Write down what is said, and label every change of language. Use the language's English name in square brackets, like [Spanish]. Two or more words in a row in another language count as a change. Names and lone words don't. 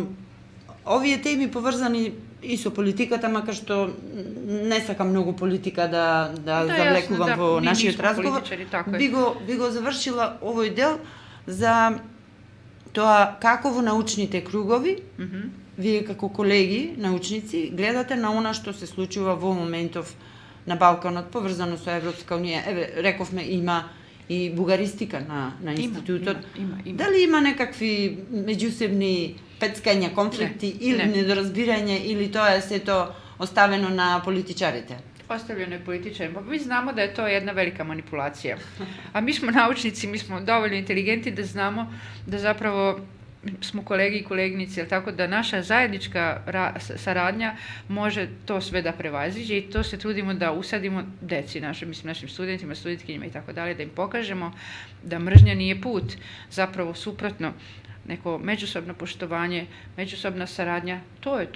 [Macedonian] Овие теми поврзани и со политиката, макар што не сакам многу политика да завлекувам во нашиот разговор, би го завршила овој дел за тоа како во научните кругови, вие како колеги, научници, гледате на она што се случува во моментов на Балканот, поврзано со Европска унија. Еве, рековме, има и бугаристика на институтот. Има. Дали има некакви меѓусебни пецкања, конфликти или недоразбирање, или тоа е сето оставено на политичарите? [Serbian] Ostavljeno je političarima. Mi znamo da je to jedna velika manipulacija. A mi smo naučnici, mi smo dovoljno inteligenti da znamo da zapravo smo kolegi i koleginici, tako da naša zajednička saradnja može to sve da prevaziđe i to se trudimo da usadimo deci, našim studentima, studentkinjima i tako dalje, da im pokažemo da mržnja nije put, zapravo suprotno, neko međusobno poštovanje, međusobna saradnja, to je to.